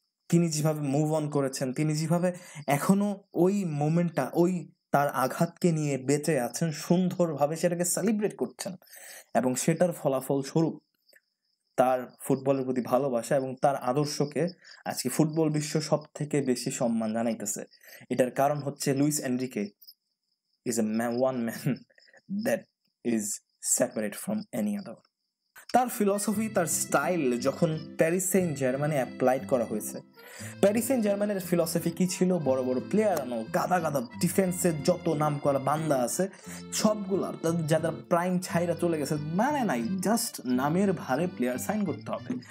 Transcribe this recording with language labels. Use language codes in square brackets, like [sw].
[bn] তিনি যেভাবে move on করেছেন, তিনি যেভাবে এখনো ওই মোমেন্টটা, ওই তার আঘাতকে নিয়ে বেঁচে আছেন, সুন্দরভাবে সেটাকে সেলিব্রেট করছেন, এবং সেটার ফলাফল স্বরূপ তার ফুটবলের প্রতি ভালোবাসা এবং তার আদর্শকে আজকে ফুটবল বিশ্ব সব থেকে বেশি সম্মান জানাইতেছে। এটার কারণ হচ্ছে [en] Luis Enrique is one man that is separate from any other. [bn] তার ফিলসফি, তার স্টাইল যখন প্যারিস সেন্ট জার্মানে অ্যাপ্লাইড করা হয়েছে, প্যারিস সেন্ট জার্মানের ফিলসফি কি ছিল? বড় বড় প্লেয়ার আনো, গাদা গাদা ডিফেন্সের যত নাম করা বান্দা আছে সবগুলা যাদের প্রাইম ছাইরা চলে গেছে, মানে নাই, জাস্ট নামের ভারে প্লেয়ার সাইন করতে হবে।